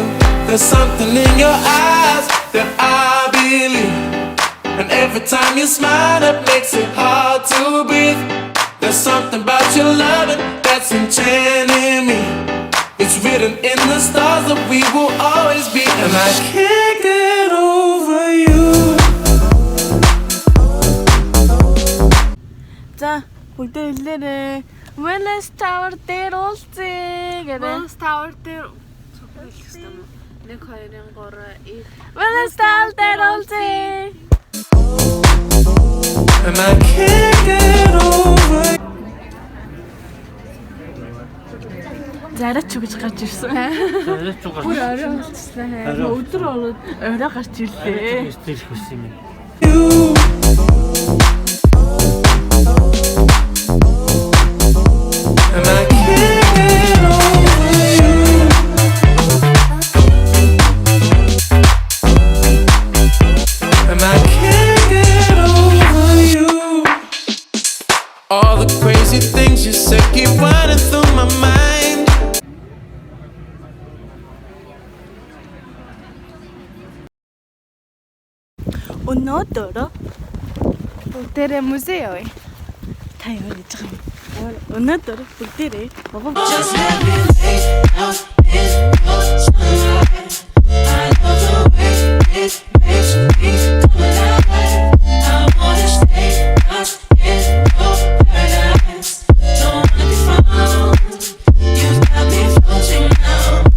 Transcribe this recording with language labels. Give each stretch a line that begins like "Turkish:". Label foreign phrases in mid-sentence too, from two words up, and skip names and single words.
English: There's something in your eyes that I believe, and every time you smile it makes it hard to breathe. There's something about your loving that's enchanting me. It's written in the stars that we will always be, and I can't get over you.
Mongolian: За, бүгдээ хэлээрээ. Willis Tower дээр уулзъя гэдэг. Willis Tower дээр хэлэх хэрэгтэй юм. 1 2 3 Willis Tower дээр уулзъя.
English: And I can't get over you.
Mongolian: Зараач гэж гарч ирсэн. Бүр орой болчихсон. Өдөр ороод орой гарч ирлээ. Стил хүссэн юм.
English: And I can't get over you. And I can't get over you. All the crazy things you said keep running through my mind.
Mongolian: Өнөөдөр бүгдээрээ музей явъя. та юу гэж байгаа юм? Өнөөдөр бүгдээрээ
English: Just let me lay out in your sunlight. I love the way it makes me come alive. I wanna stay lost in your paradise. Don't wanna be found. You got me floating now.